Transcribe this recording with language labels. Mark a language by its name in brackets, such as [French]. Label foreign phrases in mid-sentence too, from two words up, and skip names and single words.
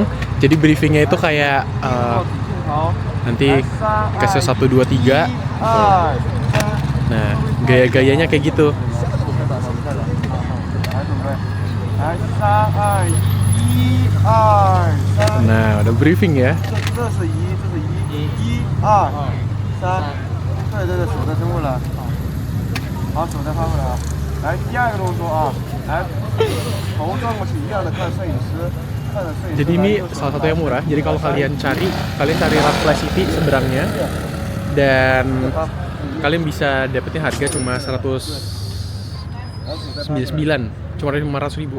[Indonesian] Jadi briefingnya itu kayak nanti kasih 1, 2, 3. Nah, gaya-gayanya kayak gitu. Nah, udah briefing ya. [Chinese] 这是1，1、2、3，对，手再伸过来，好，手再翻过来啊。来，第2个动作啊， [Indonesian] Jadi ini salah satu yang murah. Jadi kalau kalian cari Raffles City seberangnya, dan kalian bisa dapetin harga cuma 199, cuma 500.000.